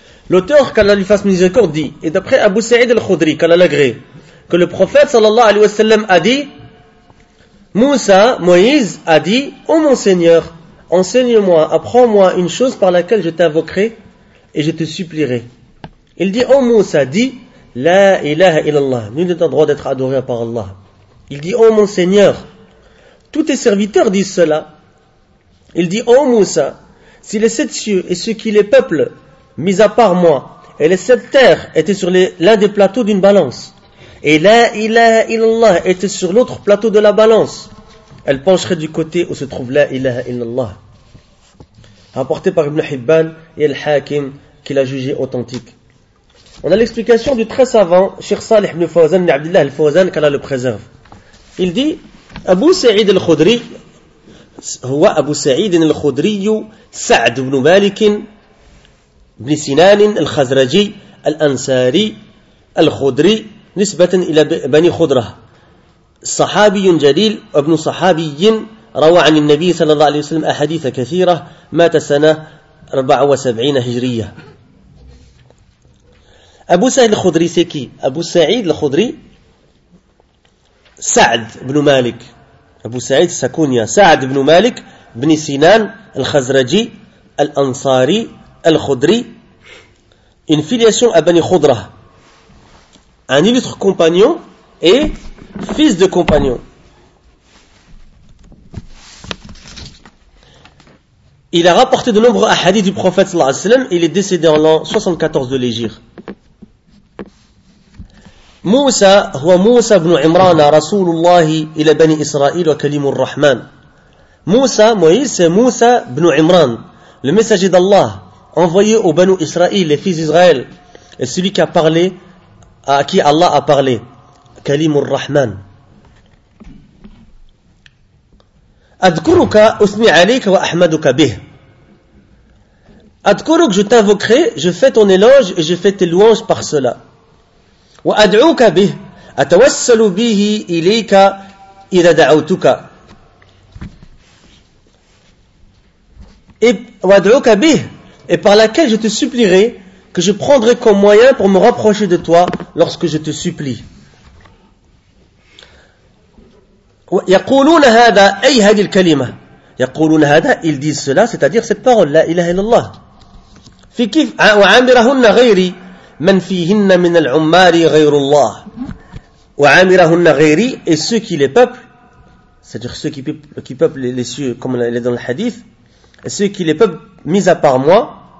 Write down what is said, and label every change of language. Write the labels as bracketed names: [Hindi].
[French] L'auteur, qu'Allah lui fasse miséricorde, dit, et d'après Abu Sa'id al-Khudri, qu'Allah l'agrée, que le prophète sallallahu alayhi wa sallam a dit, Moussa, Moïse, a dit, ô mon Seigneur, enseigne-moi, apprends-moi une chose par laquelle je t'invoquerai et je te supplierai. Il dit, ô Moussa, dit, la ilaha illallah, nul n'est en droit d'être adoré par Allah. Il dit, ô mon Seigneur, tous tes serviteurs disent cela. Il dit, ô Moussa, si les sept cieux et ceux qui les peuplent, mis à part moi, et les sept terres étaient sur l'un des plateaux d'une balance, et la ilaha illallah était sur l'autre plateau de la balance, elle pencherait du côté où se trouve la ilaha illallah. Rapporté par Ibn Hibban et Al-Hakim, qui l'a jugé authentique. On a l'explication du très savant, Cheikh Salih ibn Fawzan, ibn Abdillah al-Fawzan, qu'Allah le préserve. Il dit, [Arabic] Abu Sa'id al-Khudri, هو أبو سعيد الخدري سعد بن مالك بن سنان الخزرجي الأنساري الخدري نسبة إلى بني خضرة صحابي جليل ابن صحابي روى عن النبي صلى الله عليه وسلم أحاديث كثيرة مات سنة 74 هجرية أبو سعيد الخدري سكي أبو سعيد الخدري سعد بن مالك [French] Abu Sa'id Sakunya, Sa'ad ibn Malik, ibn Sinan, al-Khazraji, al-Ansari, al-Khudri, une filiation à Bani Khudra, un illustre compagnon et fils de compagnon. Il a rapporté de nombreux hadiths du prophète sallallahu alayhi wa sallam, il est décédé en l'an 74 de l'Hégire. [Arabic] موسى هو موسى بن عمران رسول الله إلى بني إسرائيل وكليم الرحمن موسى مويس موسى بن عمران [French] le messager d'Allah envoyé aux Banu Israël, les fils d'Israël, et celui qui a parlé à qui Allah a parlé [Arabic] كليم الرحمن. أذكرك أثني عليك وأحمدك به. أذكرك [French] je t'invoquerai, je fais ton éloge et je fais tes louanges par cela. [Arabic] وأدعوك به أتوسل به إليك إذا دعوتك. وأدعوك به [French] et par laquelle je te supplierai, que je prendrai comme moyen pour me rapprocher de toi lorsque je te supplie. [Arabic] يقولون هذا أي هذه الكلمة يقولون هذا [French] ils disent cela c'est-à-dire cette parole [Arabic] لا إله إلا الله في كيف وعامرهن غيري [French] من فيهن من العمار غير الله وعامرهن غيري et ceux qui les peuplent c'est-à-dire ceux qui peuplent les cieux comme il est dans le hadith et ceux qui les peuplent mis à part moi